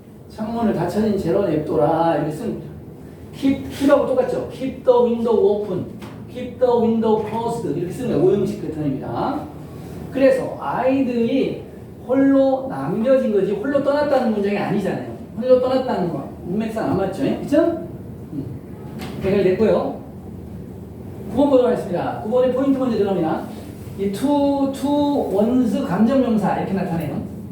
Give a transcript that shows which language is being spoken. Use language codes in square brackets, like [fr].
[ko] 창문을 닫혀진 채로 냅둬라 이렇게 씁니다. keep하고 똑같죠. [en] keep the window open, keep the window closed [ko] 이렇게 쓰는 거예요. 오형식 패턴입니다. 그래서 아이들이 홀로 남겨진 거지 홀로 떠났다는 문장이 아니잖아요. 홀로 떠났다는 거 문맥상 안 맞죠? 그렇죠? 해결됐고요. 9번 보도록 하겠습니다. 9번의 포인트 먼저 들어갑니다. 이 to 원스 감정명사 이렇게 나타내요.